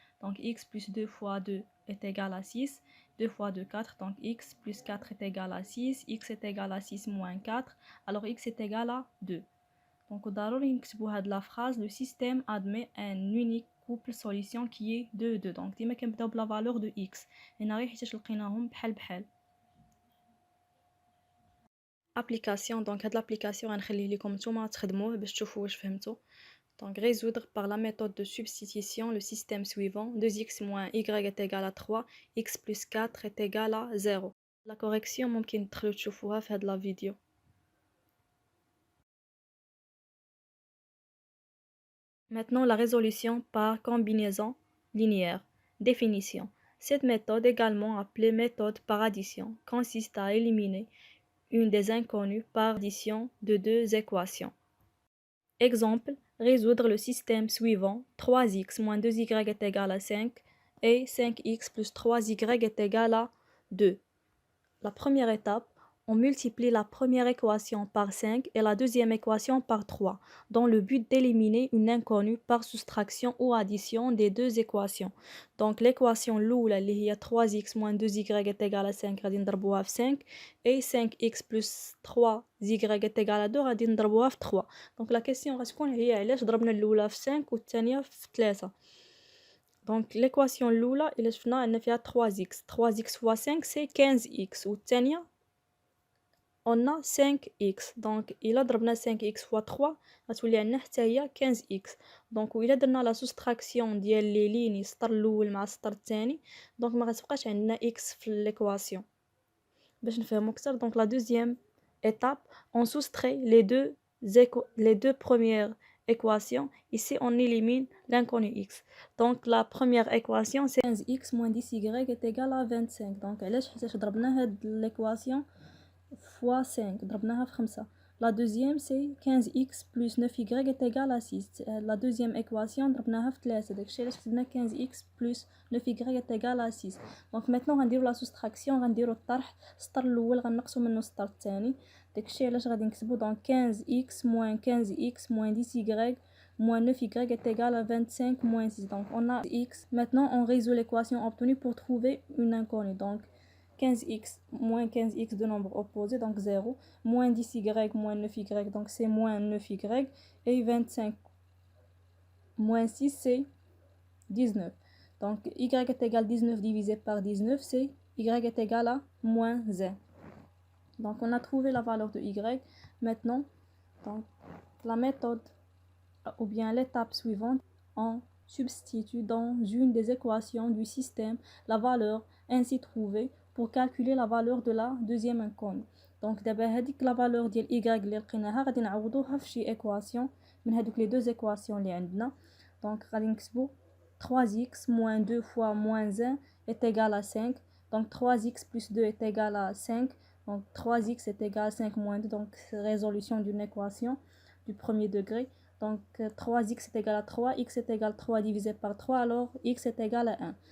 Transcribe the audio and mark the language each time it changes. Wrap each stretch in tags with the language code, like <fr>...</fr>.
<fr>Donc x plus 2 fois 2 est égal à 6. 2 fois 2, 4. Donc x plus 4 est égal à 6. X est égal à 6 moins 4. Alors x est égal à 2. Donc</fr> <ar>ضروري نكتبوا هاد</ar> <fr>la phrase: le système admet un unique couple solution qui est 2 2. Donc</fr> <ar>ديما كنبداو بلا</ar> <fr>valeur de x.</fr> <ar>هنا غير حيتاش لقيناهم بحال بحال.</ar> <fr>application.</fr> <ar>Donc هاد</ar> <fr>l'application</fr> <ar>غنخليه لكم نتوما تخدموه باش تشوفوا واش فهمتوا.</ar> <fr>Donc résoudre par la méthode de substitution le système suivant: 2x moins y est égal à 3, x plus 4 est égal à 0. La correction</fr> <ar>ممكن تدخلوا تشوفوها في هاد</ar> <fr>la vidéo. Maintenant, la résolution par combinaison linéaire. Définition. Cette méthode, également appelée méthode par addition, consiste à éliminer une des inconnues par addition de deux équations. Exemple, résoudre le système suivant 3x moins 2y est égal à 5 et 5x plus 3y est égal à 2. La première étape, on multiplie la première équation par 5 et la deuxième équation par 3, dans le but d'éliminer une inconnue par soustraction ou addition des deux équations. Donc l'équation l'oula</fr> <ar>اللي هي</ar> <fr>3x moins 2y est égal à 5</fr> <ar>غادي نضربوها في 5</ar> <fr>et 5x plus 3y est égal à 2</fr> <ar>غادي نضربوها في 3.</ar> <fr>Donc la question</fr> <ar>غتكون هي علاش ضربنا الاولى في 5 والثانيه في 3.</ar> <fr>Donc l'équation l'oula</fr> <ar>إلا شفنا عندنا فيها</ar> <fr>3x 3x fois 5 c'est 15x</fr> <ar>والثانية</ar> <fr>on a 5x.</fr> <ar>Donc إلا ضربنا</ar> <fr>5x fois 3</fr> <ar>غتولي عندنا حتى هي 15x. Donc وإلا درنا لا سوستراكسيون ديال لي ليني السطر الاول مع السطر الثاني دونك ما غتبقاش عندنا x في l'équation. باش نفهمو اكثر</ar> <fr>donc la deuxième étape on soustrait les deux premières équations. Ici on élimine l'inconnu x. Donc la première équation c'est 15x moins 10y est égal à 25.</fr> <ar>Donc علاش حيتاش ضربنا هاد</ar> <fr>l'équation fois 5</fr> <ar>ضربناها في 5.</ar> <fr>La deuxième c'est 15x plus 9y est égal à 6. La deuxième équation</fr> <ar>ضربناها في 3 داكشي علاش كتبنا</ar> <fr>15x plus 9y est égal à 6. Donc maintenant</fr> <ar>غنديرو لا سوستراكسيون غنديرو الطرح السطر الاول غنقصو منه السطر الثاني داكشي علاش غادي نكتبو</ar> <fr>donc 15x moins 15x moins 10y moins 9y est égal à 25 moins 6. Donc on a x. Maintenant on résout l'équation obtenue pour trouver une inconnue. Donc 15x moins 15x de nombre opposé, donc 0, moins 10y moins 9y, donc c'est moins 9y, et 25 moins 6 c'est 19. Donc y est égal à 19 divisé par 19, c'est y est égal à moins 1. Donc on a trouvé la valeur de y. Maintenant, donc, la méthode ou bien l'étape suivante, on substitue dans une des équations du système la valeur ainsi trouvée pour calculer la valeur de la deuxième inconnue.</fr> <ar>Donc دابا هذيك</ar> <fr>la valeur</fr> <ar>ديال y اللي لقيناها غادي نعوضوها في شي équation من هذوك</ar> <fr>les deux équations</fr> <ar>اللي عندنا.</ar> <fr>Donc</fr> <ar>غادي نكتبو</ar> <fr>3x moins 2 fois moins 1 est égal à 5. Donc 3x plus 2 est égal à 5. Donc 3x est égal à 5 moins 2. Donc résolution d'une équation du premier degré. Donc 3x est égal à 3, x est égal à 3 divisé par 3, alors x est égal à 1.</fr>